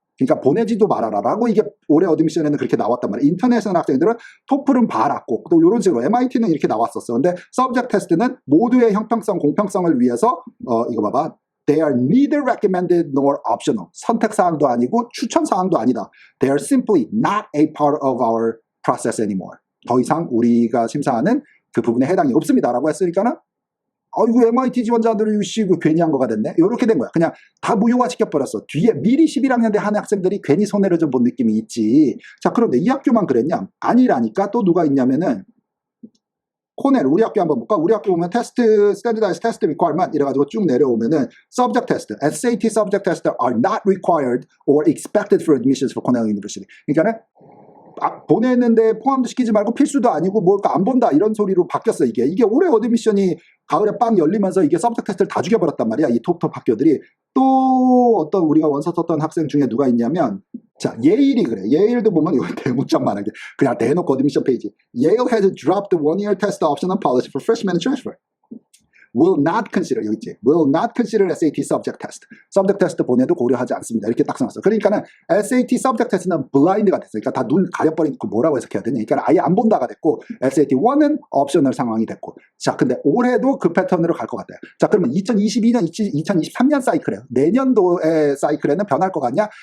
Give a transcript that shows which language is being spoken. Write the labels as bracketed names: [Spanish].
[Korean] 그러니까 보내지도 말아라 라고 이게 올해 어드미션에는 그렇게 나왔단 말이야. 인터내셔널 학생들은 토플은 받았고 또 이런 식으로 MIT는 이렇게 나왔었어. 근데 서브젝트 테스트는 모두의 형평성, 공평성을 위해서 이거 봐봐. [English] They are neither recommended nor optional. [Korean] 선택사항도 아니고 추천사항도 아니다. [English] They are simply not a part of our process anymore. [Korean] 더 이상 우리가 심사하는 그 부분에 해당이 없습니다 라고 했으니까는 이거 MIT 지원자들이 이거 괜히 한 거가 됐네. 이렇게 된 거야. 그냥 다 무효화시켜버렸어. 뒤에 미리 11학년 때 한 학생들이 괜히 손해를 좀 본 느낌이 있지. 자, 그런데 이 학교만 그랬냐? 아니라니까. 또 누가 있냐면은 코넬, 우리 학교 한번 볼까? [English] 우리 학교 보면 테스트, 스탠더다이즈 테스트 리퀘어먼트 이래가지고 쭉 내려오면은 subject test, SAT subject test are not required or expected for admissions for Cornell University. [Korean] 그러니까는 보냈는데 포함도 시키지 말고 필수도 아니고 뭘까 안 본다 이런 소리로 바뀌었어. 이게 올해 어드미션이 가을에 빵 열리면서 이게 서브젝트 테스트를 다 죽여버렸단 말이야. 이 톱톱 학교들이. 또 어떤 우리가 원서 썼던 학생 중에 누가 있냐면 자, 예일이 그래. 예일도 보면 이거 대문짝만하게 그냥 대놓고 어드미션 페이지. [English] Yale has dropped the one-year test optional policy for freshmen transfer. will not consider, 여기 있지. will not consider SAT subject test. [Korean] subject test 보내도 고려하지 않습니다. 이렇게 딱 써놨어. 그러니까는 SAT subject test는 blind가 됐어. 그러니까 다 눈 가려버린 그 뭐라고 해석해야 되냐. 그러니까 아예 안 본다가 됐고 SAT 1은 옵셔널 상황이 됐고. 자, 근데 올해도 그 패턴으로 갈 것 같아요. 자, 그러면 2022년, 2023년 사이클에 내년도의 사이클에는 변할 것 같냐?